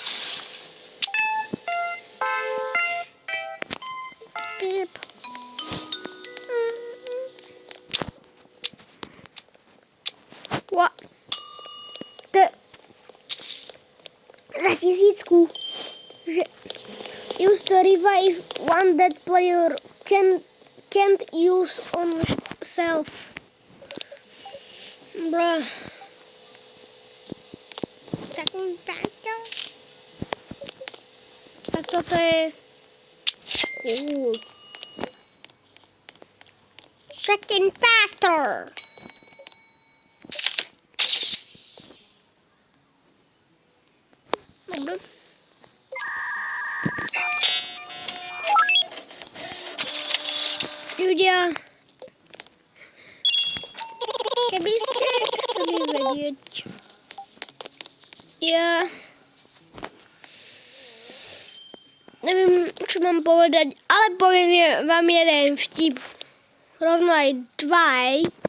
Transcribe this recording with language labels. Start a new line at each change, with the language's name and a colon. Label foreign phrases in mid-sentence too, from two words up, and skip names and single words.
Slovak: Pip. Za 1000.
English: Že use to revive one dead player can't use on self. Bruh.
Slovak: Tak
English: toto je cool. Second faster.
Slovak: Dobre. Ľudia, keby ste chceli vedieť, ja neviem, čo mám povedať, ale poviem vám jeden vtip, rovno aj dva.